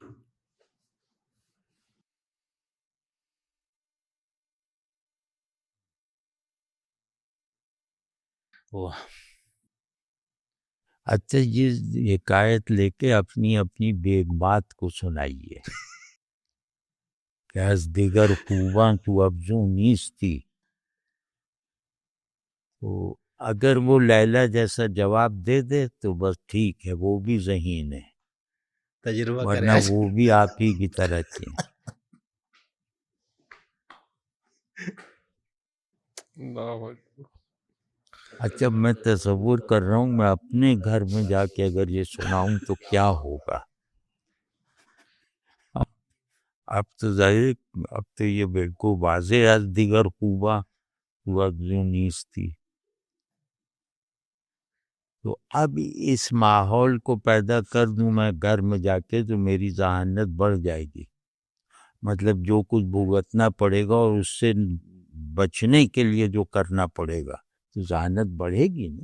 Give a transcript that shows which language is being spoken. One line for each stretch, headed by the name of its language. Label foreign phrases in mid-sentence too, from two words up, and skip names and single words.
Urdu: اچھا یہ حکایت لے کے اپنی اپنی بیگمات کو سنائیے کہ
Persian: از دیگر خوباں تو افزوں نیستی.
Urdu: تو اگر وہ لیلا جیسا جواب دے دے تو بس ٹھیک ہے، وہ بھی ذہین ہے، تجربہ کرے. ورنہ وہ بھی آپ ہی کی طرح کے ہیں. اللہ اچھا میں تصور کر رہا ہوں میں اپنے گھر میں جا کے اگر یہ سناؤں تو کیا ہوگا. اب تو ظاہر اب تو یہ بالکل واضح
Persian: از دیگر خوبا
Urdu: ہوا جو نیز تھی. تو اب اس ماحول کو پیدا کر دوں میں گھر میں جا کے تو میری ذہانت بڑھ جائے گی. مطلب جو کچھ بھگتنا پڑے گا اور اس سے بچنے کے لیے جو کرنا پڑے گا تو ذہانت بڑھے گی نا.